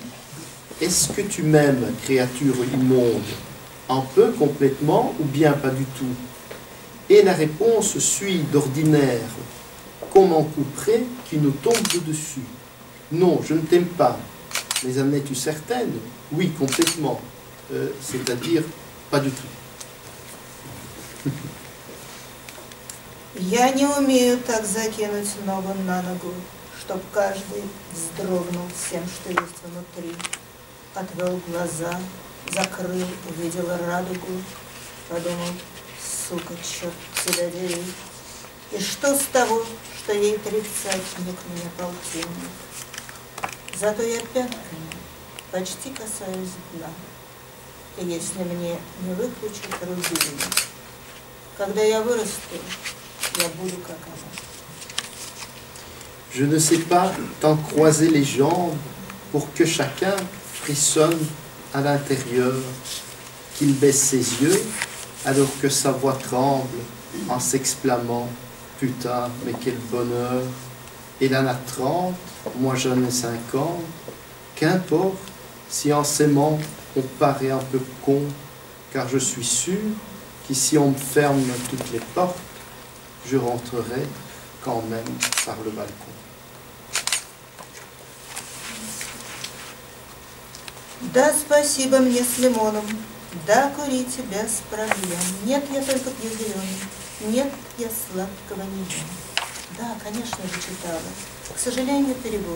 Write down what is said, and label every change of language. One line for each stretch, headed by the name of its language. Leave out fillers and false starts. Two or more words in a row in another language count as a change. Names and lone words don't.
French: Est-ce que tu m'aimes, créature immonde, un peu, complètement, ou bien pas du tout? Et la réponse suit d'ordinaire, comme un couperet qui nous tombe dessus. Non, je ne t'aime pas. Mais en es-tu certaine? Oui, complètement. C'est-à-dire, pas du tout.
Russian: Я не умею так закинуть ногу на ногу, чтоб каждый вздрогнул всем, что есть внутри. Отвел глаза, закрыл, увидел радугу, подумал, сука, черт тебя дери. И что с того, что ей 30 миг меня полтинник? Зато я пятками почти касаюсь дна. И если мне не выключат рубильник, когда я вырасту, я буду как она.
French: Je ne sais pas t'en croiser les jambes pour que chacun frissonne à l'intérieur, qu'il baisse ses yeux alors que sa voix tremble en s'exclamant « Putain, mais quel bonheur !» Et là, à 30, moi j'en ai 50, qu'importe si en s'aimant on paraît un peu con, car je suis sûr qu'ici on me ferme toutes les portes, je rentrerai quand même par le balcon.
Russian: Да, спасибо мне с лимоном, да, курите без проблем. Нет, я только пью зеленый, нет, я сладкого не ем. Да, конечно же, читала. К сожалению, перевод.